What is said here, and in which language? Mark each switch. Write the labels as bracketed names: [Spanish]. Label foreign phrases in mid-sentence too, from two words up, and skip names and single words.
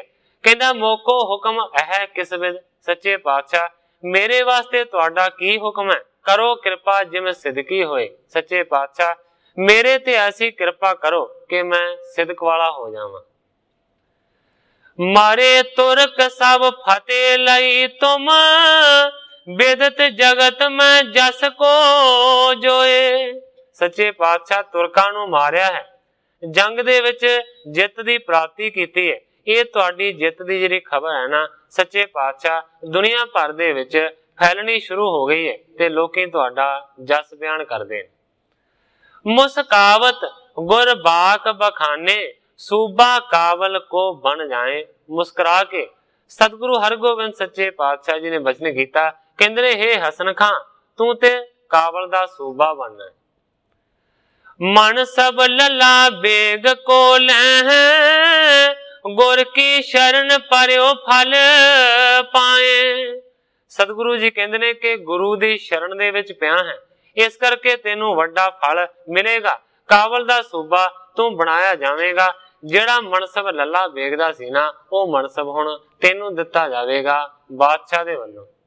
[Punjabi] कहंदा [Braj] मोको हुक्म है किस विद, [Punjabi] ਸੱਚੇ ਪਾਤਸ਼ਾਹ ਮੇਰੇ ਵਾਸਤੇ ਤੁਹਾਡਾ ਕੀ ਹੁਕਮ ਹੈ। [Braj] करो कृपा जिवें सिद्दकी होए। [Punjabi] ਸੱਚੇ ਪਾਤਸ਼ਾਹ ਮੇਰੇ ਤੇ ਐਸੀ ਕਿਰਪਾ ਕਰੋ ਕਿ ਮੈਂ ਸਿਦਕ ਵਾਲਾ ਹੋ ਜਾਵਾਂ। [Braj] मारे तुरक सब फतेह लई तुम, बिदत जगत में जस को जोए। [Punjabi] ਸੱਚੇ ਪਾਤਸ਼ਾਹ ਤੁਰਕਾਂ ਨੂੰ ਮਾਰਿਆ ਹੈ, ਜੰਗ ਦੇ ਵਿਚ ਜਿੱਤ ਦੀ ਪ੍ਰਾਪਤੀ ਕੀਤੀ ਹੈ। ਯੇ ਤੁਹਾਡੀ ਜਿੱਤ ਦੀ ਜਿਹੜੀ ਖ਼ਬਰ ਹੈ ਨਾ ਸੱਚੇ ਪਾਤਸ਼ਾਹ ਦੁਨੀਆ ਭਰ ਦੇ ਵਿਚ ਫੈਲਣੀ ਸ਼ੁਰੂ ਹੋ ਗਈ ਹੈ ਤੇ ਲੋਕੀ ਤੁਹਾਡਾ ਜਸ ਬਿਆਨ ਕਰਦੇ ਨੇ। [Braj] मुस्कावत गुर बाक बखाने, सूबा कावल को बन जाए। [Punjabi] ਮੁਸਕੁਰਾ ਕੇ ਸਤਿਗੁਰੂ ਹਰਗੋਬਿੰਦ ਸੱਚੇ ਪਾਤਸ਼ਾਹ ਜੀ ਨੇ ਬਚਨ ਕੀਤਾ। ਕਹਿੰਦੇ ਨੇ ਹੇ ਹਸਨ ਖਾਂ, ਤੂ ਤੇ ਕਾਵਲ ਦਾ ਸੂਬਾ ਬਣਨਾ ਹੈ। [Braj] मन सब लला बेग को लह, गुर की शरण परयो फल पाए। [Punjabi] ਸਤਿਗੁਰੂ ਜੀ ਕਹਿੰਦੇ ਨੇ ਕਿ ਗੁਰੂ ਦੀ ਸ਼ਰਨ ਦੇ ਵਿਚ ਪਿਆ ਹੈ, ਇਸ ਕਰਕੇ ਤੈਨੂੰ ਵੱਡਾ ਫਲ ਮਿਲੇਗਾ। ਕਾਵਲ ਦਾ ਸੂਬਾ ਤੂ ਬਣਾਇਆ ਜਾਵੇਗਾ। ਜਿਹੜਾ ਮਨਸਬ ਲਲਾ ਬੇਗਦਾ ਸੀ ਨਾ, ਵੋ ਮਨਸਬ ਹੁਣ ਤੈਨੂੰ ਦਿੱਤਾ ਜਾਵੇਗਾ ਬਾਦਸ਼ਾਹ ਦੇ ਵੱਲੋਂ।